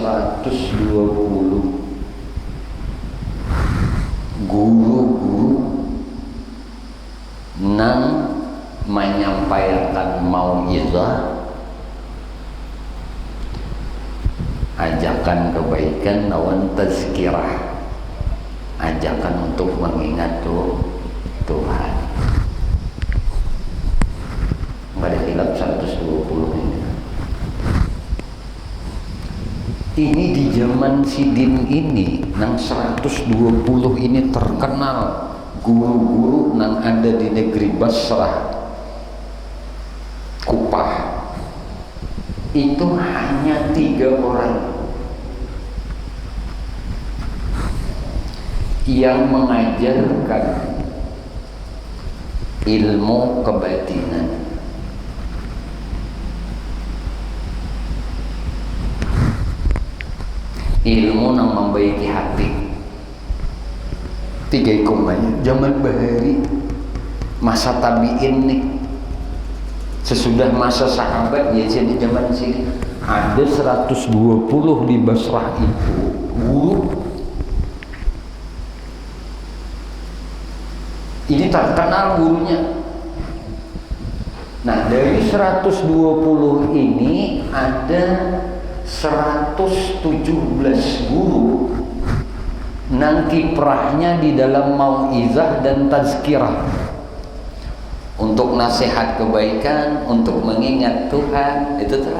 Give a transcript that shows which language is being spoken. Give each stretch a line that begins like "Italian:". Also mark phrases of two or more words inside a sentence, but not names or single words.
Banjar: 120 guru-guru yang menyampaikan mau'izah, ajakan kebaikan lawan tazkirah, ajakan untuk mengingat Tuhan. Pada hilap 120 ini. Ini di zaman Sidin ini nang 120 ini terkenal guru-guru nang ada di negeri Basrah, Kupah, itu hanya 3 orang yang mengajarkan ilmu kebatinan. Ilmu yang membaiki hati. 3 ikumanya zaman bahari, masa tabiin nih, sesudah masa sahabat ya, jadi zaman sini ada 120 di Basrah itu guru. Ini terkenal gurunya. Nah, dari 120 ini ada 117 guru nang kiprahnya di dalam mauizah dan tazkirah, untuk nasihat kebaikan, untuk mengingat Tuhan, itu telah.